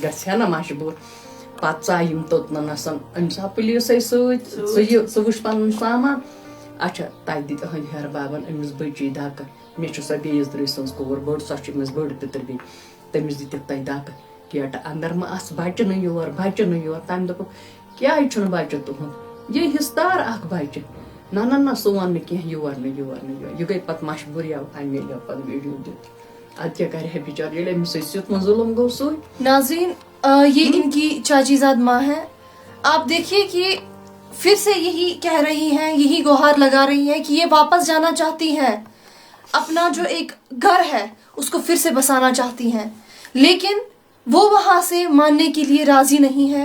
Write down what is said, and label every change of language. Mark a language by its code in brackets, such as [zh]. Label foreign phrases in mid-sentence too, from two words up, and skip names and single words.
[ks] ہا نا مشبوٗر پتہٕ ژاے یِم توٚتنَسَن أمِس آو پُلیٖسَے سۭتۍ ژٕ وٕچھ پَنُن سامان اچھا تَتہِ دِتۍ أہٕنٛدِ ہیٚرٕ بابن أمِس بٔچی دَکہٕ مےٚ چھُ سۄ بیٚیِس درٕے سٕنٛز کوٗر بٔڑ سۄ چھِ أمِس بٔڑ پِتٕر بیٚنہِ تٔمِس دِتِکھ تَتہِ دَکہٕ گیٹہٕ اندر مہ آس بچہِ نہٕ یور بچہِ نہٕ یور تَمہِ دوٚپُکھ کیٛازِ چھُنہٕ بچہِ تُہُنٛد یہِ حِصدار اکھ بچہِ نہ نہ نہ سُہ ووٚن نہٕ کینٛہہ یور نہٕ یور نہٕ یور یہِ گٔے پتہٕ مشبوٗر یَوٕ اَمہِ ییٚلہِ پتہٕ ویٖڈیو دیُت اد کیا کرے ہے بیچار ییٚلہِ أمِس سۭتۍ یُتھ ظُلم گوٚو سُے. [ur] ناظرین یہ ان کی چاچی زاد ماں ہے. آپ دیکھیے کہ پھر سے یہی کہہ رہی ہیں, یہی گوہار لگا رہی ہیں کہ یہ واپس جانا چاہتی ہیں, اپنا جو ایک گھر ہے اس کو پھر سے بسانا چاہتی ہیں, لیکن وہ وہاں سے ماننے کے لیے راضی نہیں ہے.